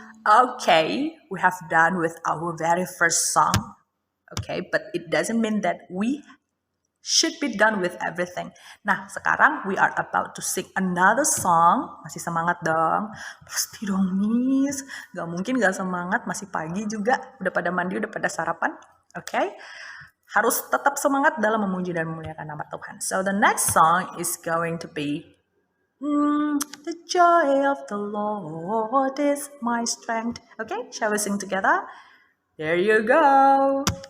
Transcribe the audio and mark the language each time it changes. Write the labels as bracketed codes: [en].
[en] Okay, we have done with our very first song. Okay, but it doesn't mean that we should be done with everything. [id] Nah, sekarang [en] we are about to sing another song. [id] Masih semangat dong? Pasti dong, Miss. Gak mungkin gak semangat, masih pagi juga. Udah pada mandi, udah pada sarapan. Okay? Harus tetap semangat dalam memuji dan memuliakan nama Tuhan. [en] So the next song is going to be the joy of the Lord is my strength. Okay, shall we sing together? There you go.